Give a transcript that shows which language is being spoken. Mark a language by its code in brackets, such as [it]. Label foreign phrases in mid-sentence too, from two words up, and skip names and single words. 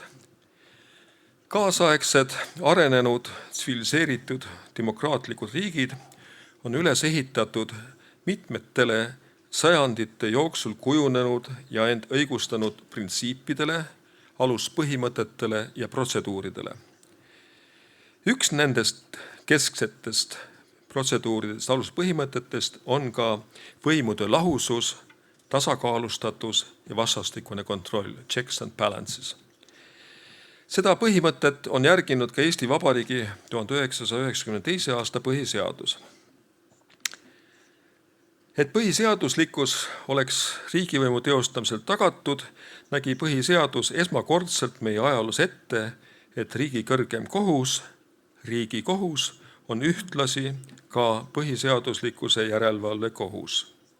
[et] Kaasaegsed, arenenud, tsiviliseeritud, demokraatlikud riigid on üles ehitatud mitmetele sajandite jooksul kujunenud ja end õigustanud printsiipidele, aluspõhimõtetele ja protseduuridele. Üks nendest kesksetest protseduuridest, aluspõhimõtetest on ka võimude lahusus, tasakaalustatus ja vastastikune kontroll, [en] checks and balances. [et] Seda põhimõtet on järginud ka Eesti Vabariigi 1992. aasta põhiseadus. Et põhiseaduslikkus oleks riigivõimu teostamisel tagatud, nägi põhiseadus esmakordselt meie ajaloos ette, et riigi kõrgem kohus, Riigikohus, on ühtlasi ka põhiseaduslikkuse järelevalve kohus.